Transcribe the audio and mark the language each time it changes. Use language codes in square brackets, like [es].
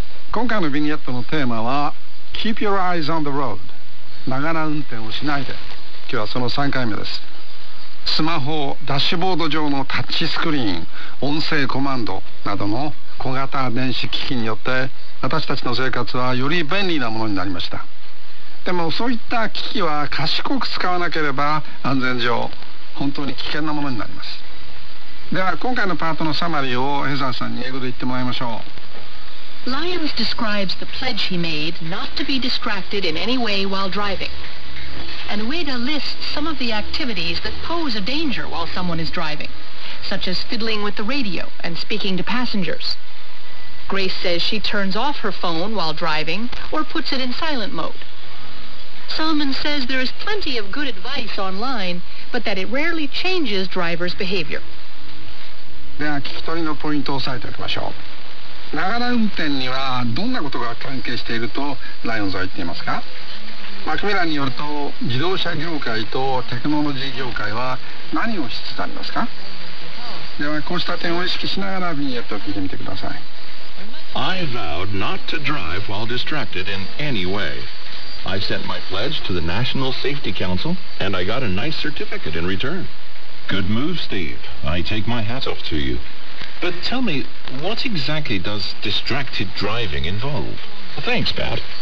[ja] 今回のビニエットのテーマは [en] Keep your eyes on the road [ja] ながら運転をしないで今日はその3回目ですスマホダッシュボード上のタッチスクリーン音声コマンドなどの小型電子機器によって私たちの生活はより便利なものになりましたでもそういった機器は賢く使わなければ安全上本当に危険なものになりますでは今回のパートのサマリーをヘザーさんに英語で言ってもらいましょう [en] Lyons describes the pledge he made not to be distracted in any way while driving. And Ueda lists some of the activities that pose a danger while someone is driving, such as fiddling with the radio and speaking to passengers. Grace says she turns off her phone while driving or puts it in silent mode. Solomon says there is plenty of good advice online, but that it rarely changes drivers' behavior. [ja] では、聞き取りのポイントを押さえておきましょう。ながら運転にはどんなことが関係しているとライオンズは言っていますか？マクミラーによると自動車業界とテクノロジー業界は何をしつつありますか？ではこうした点を意識しながらビニエットを聞いてみてください。 [en] I vowed not to drive while distracted in any way. I sent my pledge to the National Safety Council and I got a nice certificate in return. Good move, Steve. I take my hat off to you. But tell me, what exactly does distracted driving involve? Thanks, Pat.